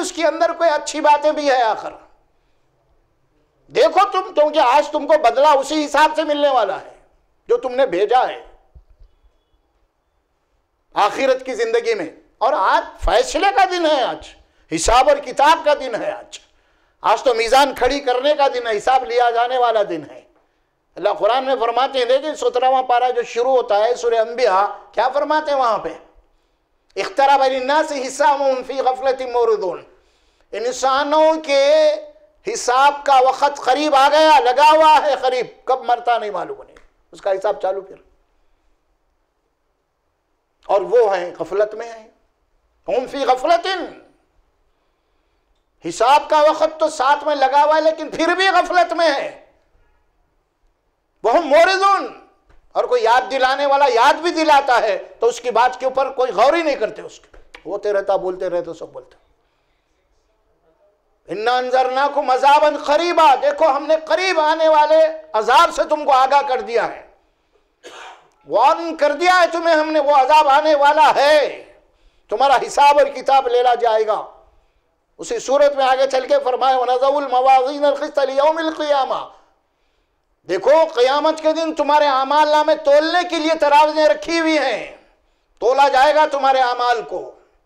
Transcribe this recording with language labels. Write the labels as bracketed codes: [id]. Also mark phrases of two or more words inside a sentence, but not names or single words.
[hi] उसके अंदर कोई अच्छी बातें भी है आखिर? देखो तुम, क्योंकि आज तुमको बदला उसी हिसाब से मिलने वाला है जो तुमने भेजा है आखिरत की जिंदगी में। और आज फैसले का दिन है, आज हिसाब और किताब का दिन है। आज तो मीजान खड़ी करने का दिन है, हिसाब लिया जाने वाला दिन है। अल्लाह कुरान में फरमाते हैं, देखिए 17वां पारा जो शुरू होता है सूरह अंबिया, क्या फरमाते हैं वहां पे? [ar] اقترب للناس حسابهم في غفلة معرضون, [hi] इंसानों के हिसाब का वक्त करीब आ गया, लगा हुआ है करीब, कब मरता नहीं मालूम नहीं, उसका हिसाब चालू फिर। और वो है गफलत में है, [ar] هم في غفلة, [hi] हिसाब का वक्त तो साथ में लगा हुआ है लेकिन फिर भी गफलत में है। [ar] وهم معرضون, [hi] और कोई याद दिलाने वाला याद भी दिलाता है तो उसकी बात के ऊपर कोई गौर ही नहीं करते, उसके होते रहता, बोलते रहते, सब बोलते। [ar] إنا أنذرناكم عذابا قريبا, [hi] देखो हमने करीब आने वाले अजाब से तुमको आगाह कर दिया है, वार्न कर दिया है तुम्हें हमने, वो अजाब आने वाला है, तुम्हारा हिसाब और किताब लेला जाएगा। उसी सूरत में आगे चल के फरमाए, [ar] ونضع الموازين القسط ليوم القيامة, [hi] देखो क़यामत के दिन तुम्हारे आमाल नामे तोलने के लिए तराज़ें रखी हुई हैं, तोला जाएगा तुम्हारे आमाल को।